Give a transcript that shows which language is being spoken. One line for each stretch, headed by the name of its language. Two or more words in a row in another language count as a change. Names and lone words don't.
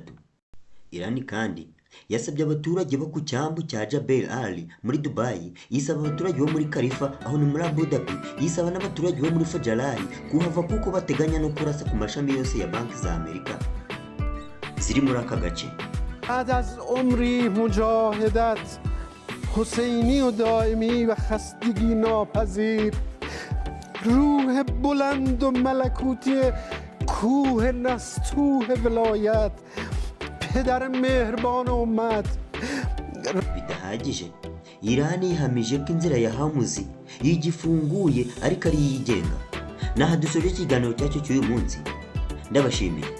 Kinyarwanda: Irani kandi yasabye abaturage bo ku cyambu cya Jebel Ali muri Dubai, yisaba abaturage bo muri Khalifa aho ni muri Abu Dhabi, yisaba n'abaturage bo muri Fajalari kuhava kuko bateganya no kurasa ku mashami yose ya banki za Amerika ziri muri aka gace.
Persian: بعد از عمری مجاهدت حسینی و دائمی و خستگی ناپذیر، روح بلند و ملکوتی کوه نستوه ولایت، پدر مهربان امت.
Kinyarwanda: Bidahagije, Irani ihamije ko inzira ya Hamuzi yigifunguye ariko ari yigenga. Naha dusoje ikiganiro cyacu cy'uyu munsi. Ndabashimiye.